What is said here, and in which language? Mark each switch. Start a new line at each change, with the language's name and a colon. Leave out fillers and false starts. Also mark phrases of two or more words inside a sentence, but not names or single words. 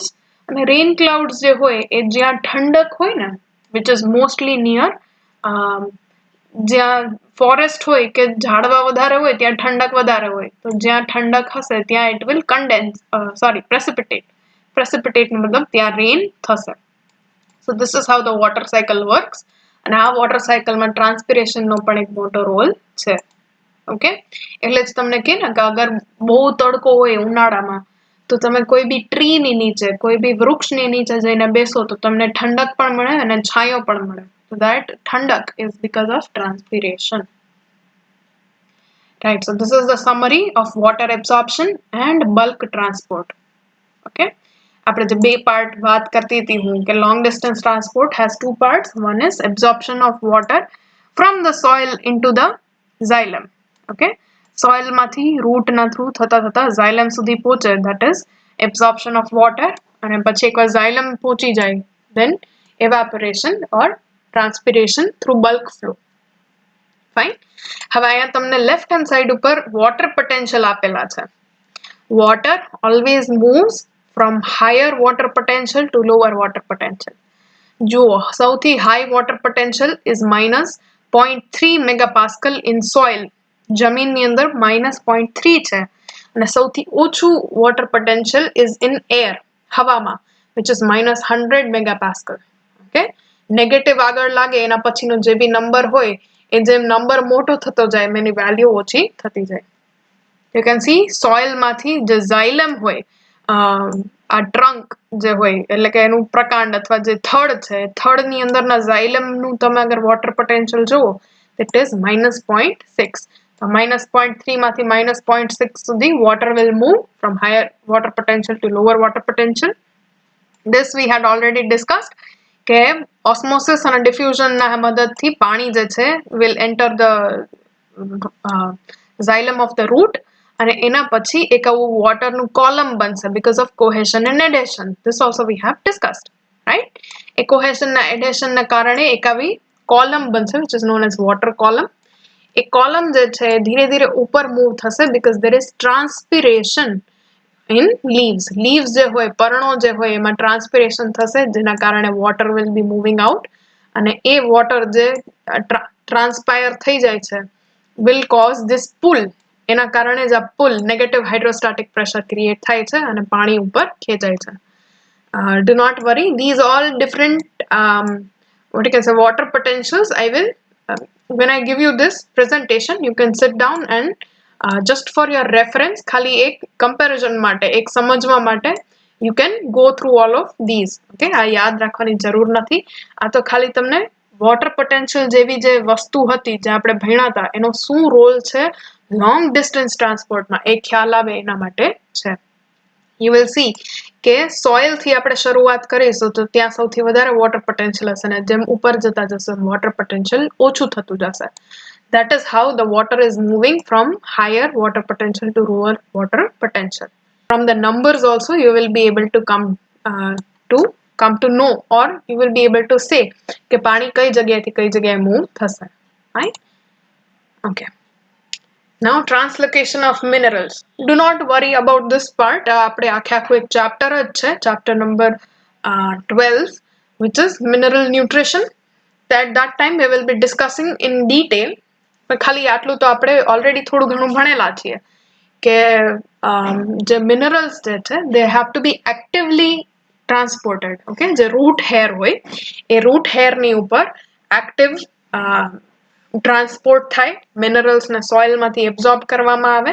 Gujarati: અને
English: rain clouds
Gujarati: જે હોય એ જ્યાં ઠંડક હોય ને,
English: which is mostly near
Gujarati: જ્યાં ફોરેસ્ટ હોય કે ઝાડવા વધારે હોય ત્યાં ઠંડક વધારે હોય, તો જ્યાં ઠંડક હશે ત્યાં
English: it will precipitate
Gujarati: નો મતલબ ત્યાં રેન થશે.
English: So this is how the water cycle works.
Gujarati: અને આ વોટર સાયકલમાં ટ્રાન્સપિરેશનનો પણ એક મોટો રોલ છે. ઓકે, એટલે જ તમને કહે ને કે અગર બહુ તડકો હોય ઉનાળામાં તો તમે કોઈ બી ટ્રીની નીચે, કોઈ બી વૃક્ષની નીચે જઈને બેસો તો તમને ઠંડક પણ મળે અને છાંયો પણ મળે.
English: So that ઠંડક is because of transpiration. Right, so this is the summary of water absorption and bulk transport.
Gujarati: Okay, આપણે જે બે પાર્ટ વાત કરતી હતી હું કે
English: long distance transport has two parts. One is absorption of water from the soil into the xylem.
Gujarati: Okay, soil માંથી root ના through થતા xylem સુધી પહોંચે,
English: that is absorption of water.
Gujarati: અને પછી એકવાર xylem પહોંચી જાય
English: then evaporation or transpiration through bulk flow. Fine.
Gujarati: હવે અહીંયા તમને
English: left hand side
Gujarati: ઉપર
English: water potential
Gujarati: આપેલા છે.
English: Water always moves from higher water potential to lower water potential.
Gujarati: જુઓ, સૌથી
English: high water potential is -0.3 megapascal in soil.
Gujarati: જમીનની અંદર -0.3 છે અને સૌથી ઓછું
English: water potential is in air, હવામાં, which is -100 megapascal.
Gujarati: Okay, નેગેટિવ આગળ લાગે એના પછીનો જે બી નંબર હોય એ જેમ નંબર મોટો થતો જાય એની વેલ્યુ ઓછી થતી જાય.
English: You can see
Gujarati: soil માંથી જે xylem હોય, ટ્રંક જે હોય એટલે કે એનું પ્રકાંડ અથવા જે થડ છે થડની અંદરના ઝાયલમનું તમે અગર
English: water potential
Gujarati: જુઓ
English: it is -0.6.
Gujarati: તો -0.3 માંથી -0.6 સુધી
English: water will move from higher water potential to lower water potential. This we had already discussed
Gujarati: કે osmosis અને diffusion ના મદદથી પાણી જે છે
English: will enter the xylem of the root
Gujarati: અને એના પછી એક આવું water નું column બનશે
English: because of cohesion and adhesion. This also we have discussed, right?
Gujarati: એ cohesion ના adhesion ના કારણે એક આવી column બનશે
English: which is known as water column.
Gujarati: એ column જે છે ધીરે ધીરે ઉપર move થશે
English: because there is transpiration in leaves
Gujarati: જે હોય પર્ણો જે હોય એમાં ટ્રાન્સપિરેશન થશે જેના કારણે
English: water will be moving out
Gujarati: અને એ water જે ટ્રાન્સપાયર થઈ જાય છે
English: will cause this pull.
Gujarati: એના કારણે જ આ
English: pull negative hydrostatic pressure create
Gujarati: થાય છે અને પાણી ઉપર ખેંચાય છે.
English: Do not worry, these all different what you can say water potentials. I will when I give you this presentation you can sit down and just for your reference
Gujarati: ખાલી એક comparison માટે એક સમજવા માટે
English: you can go through all of these.
Gujarati: Okay, આ યાદ રાખવાની જરૂર નથી. આ તો ખાલી તમને
English: water potential
Gujarati: જેવી જે વસ્તુ હતી જે આપણે ભણ્યા હતા એનો શું રોલ છે લોંગ ડિસ્ટન્સ ટ્રાન્સપોર્ટમાં એ ખ્યાલ આવે એના માટે છે.
English: You will see
Gujarati: કે સોઇલ થી આપણે શરૂઆત કરીશું તો ત્યાં સૌથી વધારે
English: water potential
Gujarati: હશે ને જેમ ઉપર જતા જશે
English: water potential
Gujarati: ઓછું થતું જશે.
English: That is how the water is moving from higher water potential to lower water potential. From the numbers also you will be able to come to know or you will be able to say
Gujarati: કે પાણી કઈ જગ્યાએથી કઈ જગ્યાએ move થશે,
English: right? Okay. Now translocation of minerals. Do not worry about this part.
Gujarati: આપણે આખું એક chapter જ છે,
English: chapter number 12 which is mineral nutrition. At that time we will be discussing in detail.
Gujarati: ખાલી આટલું તો આપણે already થોડું ઘણું ભણેલા છીએ કે જે minerals જે છે
English: they have to be actively transported.
Gujarati: Okay, જે
English: root hair
Gujarati: હોય એ
English: root hair
Gujarati: ની ઉપર
English: active transport
Gujarati: થાય minerals ને soil માંથી absorb કરવામાં આવે.